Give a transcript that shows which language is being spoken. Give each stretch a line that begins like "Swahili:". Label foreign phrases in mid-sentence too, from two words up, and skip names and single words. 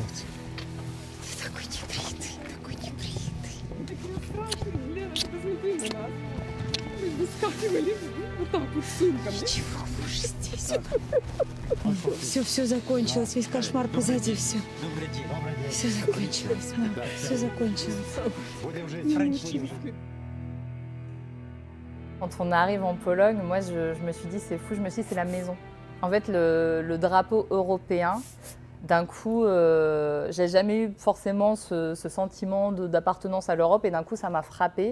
Russian: Ты такой неприятный, такой неприятный. Лена, посмотри на нас. Мы выскакивали вот так вот с сумками. Ничего, мы же здесь. Все закончилось, весь кошмар позади, все. Все закончилось, мам, все закончилось.
French: Quand on arrive en Pologne, moi je me suis dit c'est fou, je me suis dit c'est la maison. En fait le drapeau européen, d'un coup j'ai jamais eu forcément ce sentiment d'appartenance à l'Europe et d'un coup ça m'a frappée.